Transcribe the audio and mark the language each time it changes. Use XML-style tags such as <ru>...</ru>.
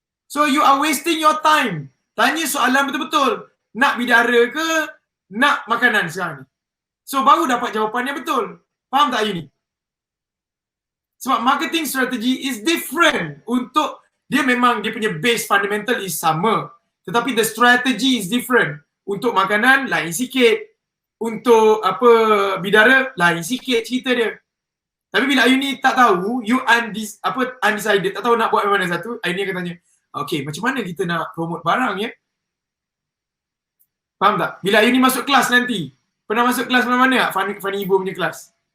<en>So you are wasting your time.</en> <ms>Tanya soalan betul-betul. Nak bidara ke nak makanan sekarang ni? So baru dapat jawapan yang betul. Faham tak Ayuni? Sebab</ms> <en>marketing strategy is different.</en> <ms>Untuk dia memang dia punya</ms> <en>base fundamental is</en> <ms>sama. Tetapi</ms> <en>the strategy is different.</en> <ms>Untuk makanan lain sikit. Untuk bidara lain sikit cerita dia. Tapi bila Ayuni tak tahu,</ms> <en>you undecided,</en> <ms>tak tahu nak buat mana satu, Ayuni akan tanya,</ms> <en>okay,</en> <ms>macam mana kita nak promote barang ya? Faham tak? Bila Ayuni masuk kelas nanti, pernah masuk kelas mana-mana tak? Fani Ibu punya kelas?</ms>